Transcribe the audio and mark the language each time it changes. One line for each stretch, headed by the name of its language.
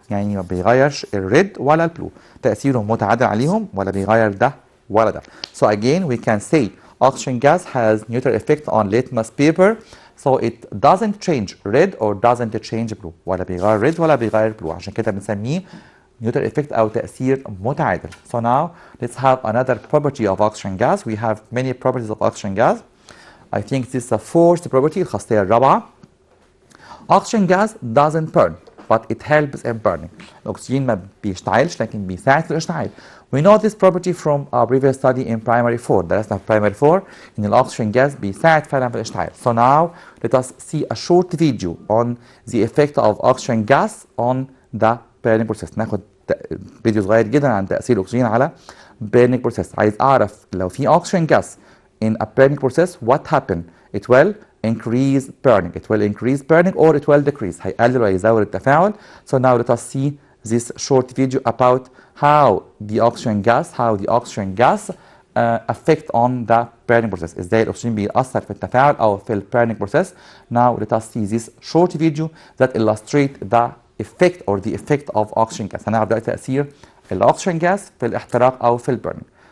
Arabic: يعني ما بيغيرش الريد ولا البلو، تأثيره متعادل عليهم، ولا بيغير ده ولا ده.
English: So again we can say oxygen gas has neutral effect on litmus paper, so it doesn't change red or doesn't change blue.
Arabic: ولا بيغير ريد ولا بيغير بلو، عشان كده بنسميه neutral effect أو تأثير متعادل.
English: So now let's have another property of oxygen gas. We have many properties of oxygen gas. I think this is the fourth property
Arabic: الخاصية الرابعة.
English: Oxygen gas doesn't burn but it helps in burning.
Arabic: الأكسجين ما بيشتعلش لكن بيساعد في الاشتعال.
English: We know this property from our previous study in primary 4.
Arabic: درسنا في primary 4 إن الأكسجين gas بيساعد فعلا في الاشتعال.
English: So now let us see a short video on the effect of oxygen gas on the burning process.
Arabic: ناخد فيديو صغير جدا عن تأثير الأكسجين على burning process. عايز أعرف لو في
English: oxygen gas in a burning process what happened. It will increase burning. It will increase burning or it will decrease.
Arabic: هيقلل ويزود التفاعل.
English: So now let us see this short video about how the oxygen gas affect on the burning process.
Arabic: ازاي الأكسجين بيأثر في التفاعل أو في ال burning process.
English: Now let us see this short video that illustrate the effect or the effect of oxygen gas.
Arabic: هنعرف دلوقتي تأثير الأكسجين gas في الاحتراق أو في burning.